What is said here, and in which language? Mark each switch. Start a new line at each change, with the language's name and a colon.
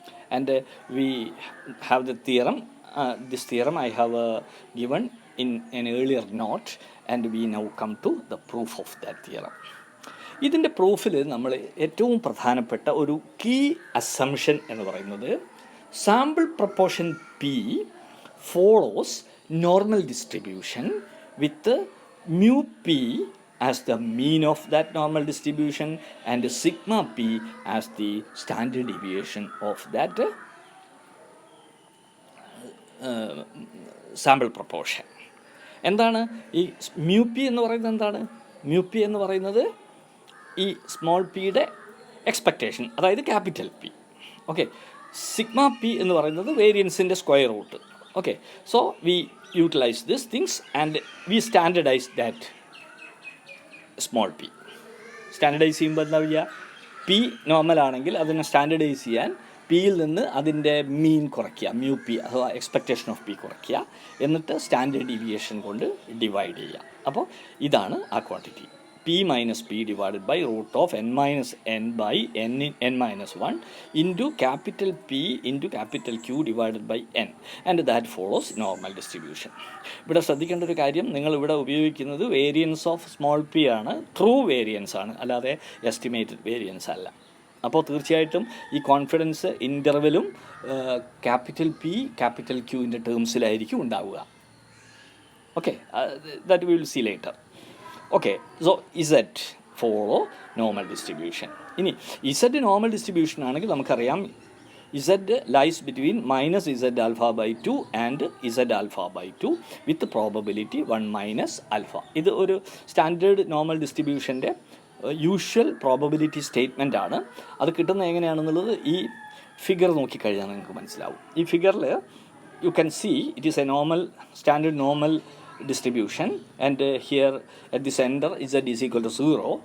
English: And we have the theorem. This theorem I have given in an earlier note, and we now come to the proof of that theorem.
Malayalam: ഇതിൻ്റെ പ്രൂഫിൽ നമ്മൾ ഏറ്റവും പ്രധാനപ്പെട്ട ഒരു key assumption എന്ന് പറയുന്നത്
English: Sample proportion p follows normal distribution with mu p as the mean of that normal distribution and sigma p as the standard deviation of that sample proportion.
Malayalam: എന്താണ് ഈ mu P എന്ന് പറയുന്നത്? എന്താണ് mu P എന്ന് പറയുന്നത്? ഈ small പിയുടെ expectation, അതായത് capital P. Okay, sigma P എന്ന് പറയുന്നത് വേരിയൻസിൻ്റെ square root.
English: Okay, so we utilize this things and we standardize that small p.
Malayalam: Standardise ചെയ്യുമ്പോൾ എന്താ പറയുക? പി നോർമൽ ആണെങ്കിൽ അതിനെ സ്റ്റാൻഡർഡൈസ് ചെയ്യാൻ പിയിൽ നിന്ന് അതിൻ്റെ മീൻ കുറയ്ക്കുക, മ്യൂ പി അഥവാ എക്സ്പെക്റ്റേഷൻ ഓഫ് പി കുറയ്ക്കുക, എന്നിട്ട് സ്റ്റാൻഡേർഡ് ഡീവിയേഷൻ കൊണ്ട് ഡിവൈഡ് ചെയ്യുക. അപ്പോൾ ഇതാണ് ആ quantity.
English: P minus P divided by root of n minus n by n minus 1 into capital P into capital Q divided by n, and that follows normal distribution.
Malayalam: ഇവിടെ ശ്രദ്ധിക്കേണ്ട ഒരു കാര്യം, നിങ്ങൾ ഇവിടെ ഉപയോഗിക്കുന്നത് വേരിയൻസ് ഓഫ് സ്മോൾ പി ആണ്, true variance ആണ്, അല്ലാതെ എസ്റ്റിമേറ്റഡ് വേരിയൻസ് അല്ല. അപ്പോൾ തീർച്ചയായിട്ടും ഈ കോൺഫിഡൻസ് ഇൻ്റർവെലും ക്യാപിറ്റൽ പി ക്യാപിറ്റൽ ക്യൂവിൻ്റെ ടേംസിലായിരിക്കും ഉണ്ടാവുക.
English: Okay, that we will see later. Okay, so Z follow normal distribution. ഇനി Z normal distribution
Malayalam: ആണെങ്കിൽ നമുക്കറിയാം
English: Z lies between minus Z alpha by 2 and Z alpha by 2 with probability 1 minus alpha.
Malayalam: ഇത് ഒരു standard normal ഡിസ്ട്രിബ്യൂഷൻ്റെ usual probability statement ആണ്. അത് കിട്ടുന്നത് എങ്ങനെയാണെന്നുള്ളത് ഈ ഫിഗർ നോക്കിക്കഴിഞ്ഞാൽ നിങ്ങൾക്ക് മനസ്സിലാവും.
English: ഈ ഫിഗറിൽ you can see it is a normal standard normal distribution, and here at the center z is equal to 0.